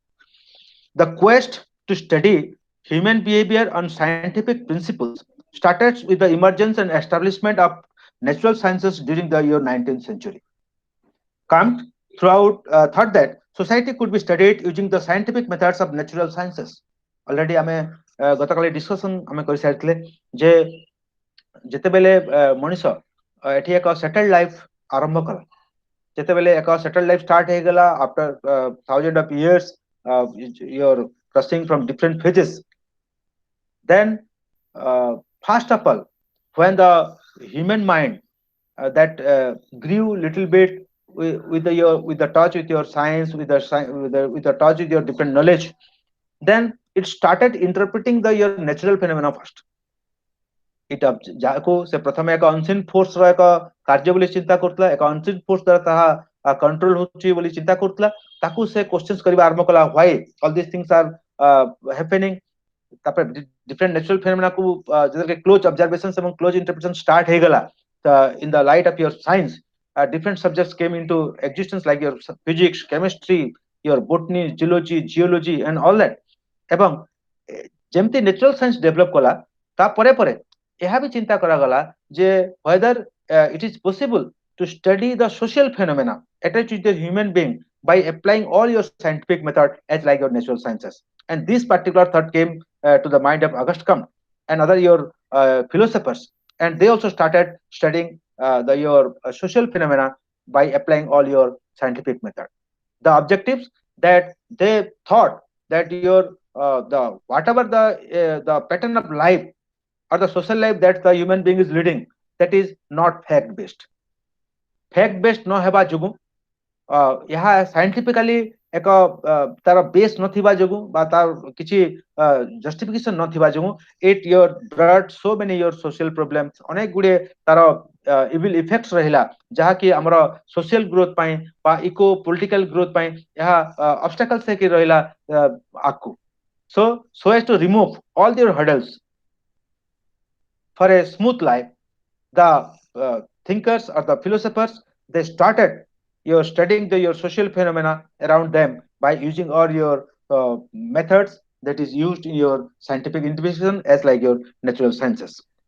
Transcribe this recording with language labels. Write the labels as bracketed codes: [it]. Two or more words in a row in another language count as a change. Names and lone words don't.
[en] The quest to study human behavior on scientific principles started with the emergence and establishment of natural sciences during the year 19th century. Kant throughout thought that society could be studied using the scientific methods of natural sciences. Already [or] ଆମେ ଗତକାଲି discussion ଆମେ କରିସାରିଥିଲେ ଯେ ଯେତେବେଳେ ମଣିଷ ଏଠି ଏକ [en] settled life [or] ଆରମ୍ଭ କଲା, ଯେତେବେଳେ ଏକ [en] settled life start ହେଇଗଲା after thousand of years you're crossing from different phases, then first of all, when the human mind that grew little bit with the touch with your science, with the touch with your different knowledge. Then it started interpreting the your natural phenomena first. [or] ଏଇଟା ଯାହାକୁ ସେ ପ୍ରଥମେ ଏକ ଅନସିନ୍ ଫୋର୍ସ ର ଏକ କାର୍ଯ୍ୟ ବୋଲି ଚିନ୍ତା କରୁଥିଲା, ଏକ ଅନସିନ୍ ଫୋର୍ସ ଦ୍ୱାରା ତାହା କଣ୍ଟ୍ରୋଲ ହଉଛି ବୋଲି ଚିନ୍ତା କରୁଥିଲା। ତାକୁ ସେ କ୍ୱେଶ୍ଚନ୍ସ କରିବା ଆରମ୍ଭ କଲା, [en] why all this things are happening. ତାପରେ different natural phenomena [or] କୁ ଯେତେବେଳେ [en] close observations ଏବଂ close interpretation start ହେଇଗଲା, in the light of your science, different subjects came into existence like your physics, chemistry, your botany, zoology, geology and all that। [or] ଏବଂ ଯେମିତି [en] natural science develop [or] କଲା, ତା ପରେ ପରେ ଏହା ବି ଚିନ୍ତା କରାଗଲା ଯେ [en] whether it is possible to study the social phenomena attached to the human being by applying all your scientific method as like your natural sciences। And this particular thought came to the mind of Auguste Comte and other your philosophers, and they also started studying the your social phenomena by applying all your scientific method. The objectives that they thought that your the whatever the pattern of life or the social life that the human being is leading, that is not fact based। fact based [or] ନ ହେବା ଯୋଗୁ ଏହା ସାଇଣ୍ଟିଫିକାଲି ଏକ ତାର ବେସ୍ ନଥିବା ଯୋଗୁଁ ବା ତାର କିଛି ଜଷ୍ଟିଫିକେସନ ନଥିବା ଯୋଗୁଁ [en] it your brought so many your social problems, [or] ଅନେକ ଗୁଡ଼ିଏ ତାର [en] evil effects [or] ରହିଲା, ଯାହାକି ଆମର [en] social growth [or] ପାଇଁ ବା [en] eco political growth [or] ପାଇଁ ଏହା ଅବଷ୍ଟାକଲ୍ସ ହେଇକି ରହିଲା ଆଗକୁ। [en] so as to remove all their hurdles for a smooth life, the thinkers or the philosophers, they started your studying your social phenomena around them by using all your methods that is used in your scientific investigation as like your natural sciences।